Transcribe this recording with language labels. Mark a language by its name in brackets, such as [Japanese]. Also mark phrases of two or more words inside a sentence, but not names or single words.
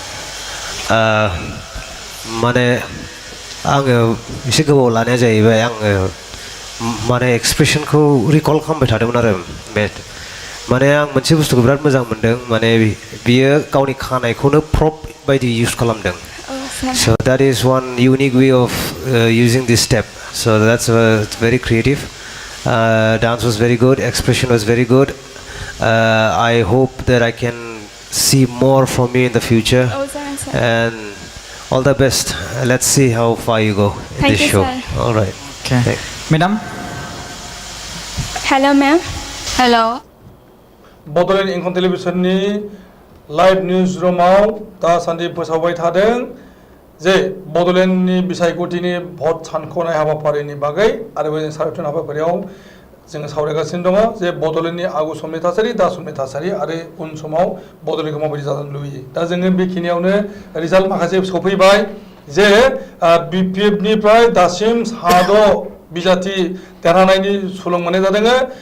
[Bodo] माने आङो एसे गोबाव लानाया जाहैबाय आङो माने एक्सप्रेसनखौ रिकल खालामबाय थादोंमोन आरो माने आं मोनसे बुस्थुखौ बिराद मोजां मोनदों माने बियो गावनि खानायखौनो प्रप बायदि इउज खालामदों [English] so that is one unique way of using this step so that's very creative dance was very good expression was very good I hope that I can see more from you in the future and all the best let's see how far you go in this show all right okay madam hello ma'am hello [Bodo] बड'लेण्ड इंखं टेलिभिजननि लाइभ निउज रुमाव दासान्दि फोसावबाय थादों जे बड'लेण्डनि बिसायख'थिनि भट सानख'नाय हाबाफारिनि बागै आरो बे सावरायथाय हाबाफारियाव जोङो सावरायगासिनो दङ जे बड'लेण्डनि आगु समनि थासारि दा समनि थासारि आरो उन समाव बड'लेण्डखौ माबायदि जानो लुबैयो दा जोङो बेखिनियावनो रिजाल्ट माखासे सफैबाय जे बिपिएफनिफ्राय दासिम 6 बिजाथि देरहानायनि सुलुं मोननाय जादों